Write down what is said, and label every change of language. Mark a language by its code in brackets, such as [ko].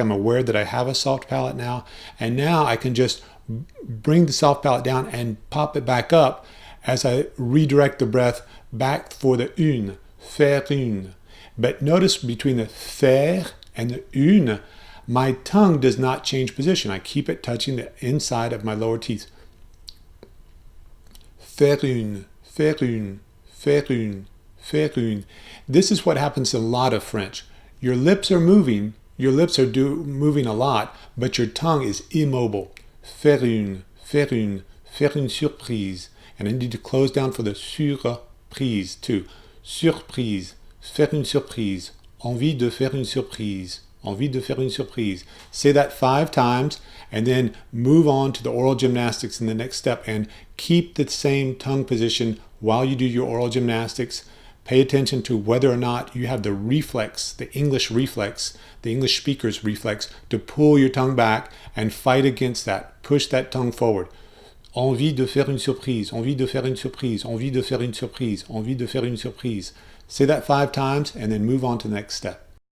[en] I'm aware that I have a soft palate now. And now I can just bring the soft palate down and pop it back up as I redirect the breath back for the une, faire une. But notice between the faire and the une, my tongue does not change position. I keep it touching the inside of my lower teeth. [fr] Faire une, faire une, faire une, faire une. [en] This is what happens in a lot of French. Your lips are moving, moving a lot, but your tongue is immobile. [fr] Faire une surprise. [en] And I need to close down for the surprise too. [fr] Surprise, faire une surprise. Envie de faire une surprise. Envie de faire une surprise. [en] Say that 5 times and then move on to the oral gymnastics in the next step and keep the same tongue position while you do your oral gymnastics. Pay attention to whether or not you have the reflex, the English reflex, the English speaker's reflex, to pull your tongue back and fight against that. Push that tongue forward. [fr] Envie de faire une surprise, envie de faire une surprise, envie de faire une surprise, envie de faire une surprise. [en] Say that 5 times and then move on to the next step.